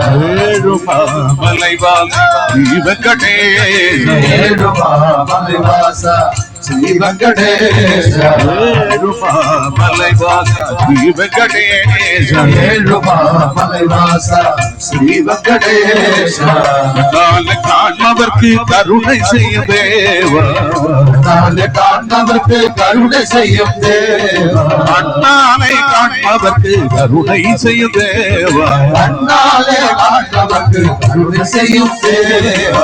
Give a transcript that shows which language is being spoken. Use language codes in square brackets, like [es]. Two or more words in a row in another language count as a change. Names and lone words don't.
[ml] മലവാസ ശ്രീ വെങ്കടേശ മലവാസ ശ്രീ വെങ്കടേശ മലവാസ ശ്രീ വെങ്കടേശ മലവാസ ശ്രീ വെങ്കടേശ [ta] காண்பவர்க்கு கருணை செய்யும் தேவா காண்பவர்க்கு கருணை செய்யும் தேவா அண்ணாலை காண்பவர்க்கு கருணை செய்யும் தேவா அண்ணாலே காண்பவர்க்கு கருணை செய்யும் தேவா